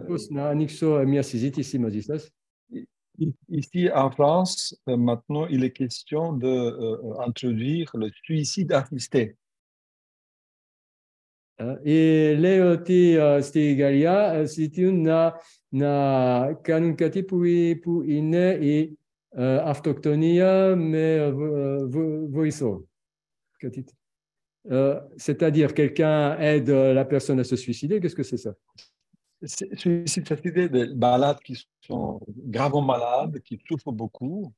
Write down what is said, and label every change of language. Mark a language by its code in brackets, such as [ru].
[el] Να ανοίξω μια συζήτηση μαζί σας. [fr] Ici, en France, maintenant, il est question d'introduire le suicide assisté. [el] Λέει ότι στη Γαλλία ζητούν να κάνουν κάτι που είναι η αυτοκτονία με βοηθό. [fr] C'est-à-dire, quelqu'un aide la personne à se suicider. Qu'est-ce que c'est ça? Suicide assisté, des malades qui sont gravement malades, qui souffrent beaucoup.